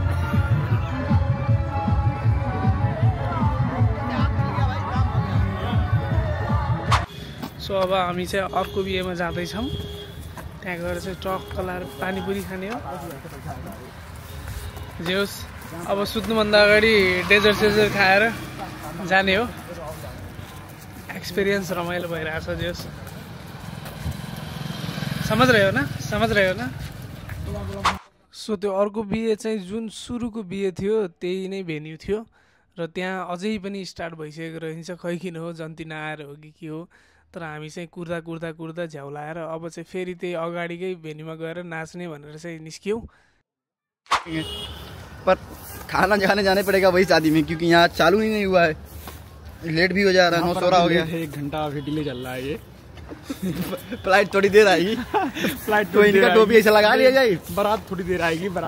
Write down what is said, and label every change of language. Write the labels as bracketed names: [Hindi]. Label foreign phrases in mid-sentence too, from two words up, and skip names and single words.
[Nepali] सो अब हामी चाहिँ अर्को बिहेमा जाँदैछौँ। त्यहाँ गएर चाहिँ टक्क लाएर पानीपुरी खाने हो। जे होस्, अब सुत्नुभन्दा अगाडि डेजर्ट सेजर्ट खाएर जाने हो। एक्सपिरियन्स रमाइलो भइरहेछ। जे होस्, [Hindi] समझ रहे हो ना? [Nepali] सो त्यो अर्को बिहे चाहिँ जुन सुरुको बिहे थियो त्यही नै भेन्यू थियो र त्यहाँ अझै पनि स्टार्ट भइसकेको रहन्छ। खै किन हो, जन्ती नआएर हो कि के हो, तर हामी चाहिँ कुर्दा झ्याउलाएर अब चाहिँ फेरि त्यही अगाडिकै भेन्यूमा गएर नाच्ने भनेर चाहिँ निस्क्यौँ। [Hindi] पर खाना खाने जाने पड़ेगा वही शादी में, क्योंकि यहाँ चालू ही नहीं हुआ है, लेट भी हो जा रहा है। 9:16 हो गया, 1 घंटा अभी डिले चल रहा है ये। फ्लाइट थोड़ी देर आएगी। फ्लाइट तो इनका टोपी ऐसे लगा लिया जाए, बारात थोड़ी देर आएगी। बारात